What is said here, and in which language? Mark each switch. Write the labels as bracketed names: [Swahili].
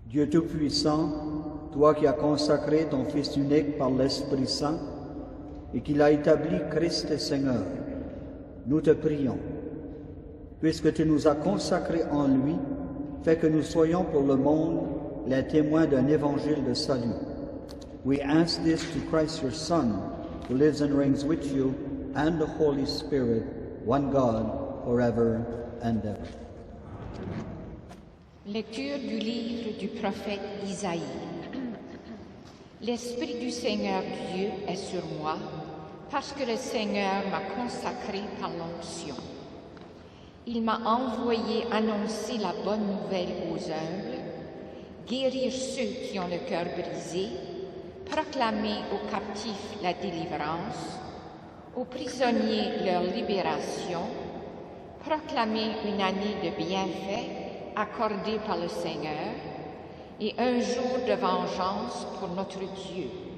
[French] Tout-Puissant, toi qui as consacré ton Fils unique par l'Esprit Saint et qui l'as établi Christ et Seigneur, nous te prions, puisque tu nous as consacrés en lui, fais que nous soyons pour le monde les témoins d'un évangile de salut. [English] We ask this to Christ your Son, who lives and reigns with you and the Holy Spirit, one God, forever and ever. [French] Lecture du livre du prophète Isaïe. L'Esprit du Seigneur Dieu est sur moi, parce que le Seigneur m'a consacré par l'onction. Il m'a envoyé annoncer la bonne nouvelle aux humbles, guérir ceux qui ont le cœur brisé, proclamer aux captifs la délivrance, aux prisonniers leur libération, proclamer une année de bienfaits accordée par le Seigneur et un jour de vengeance pour notre Dieu.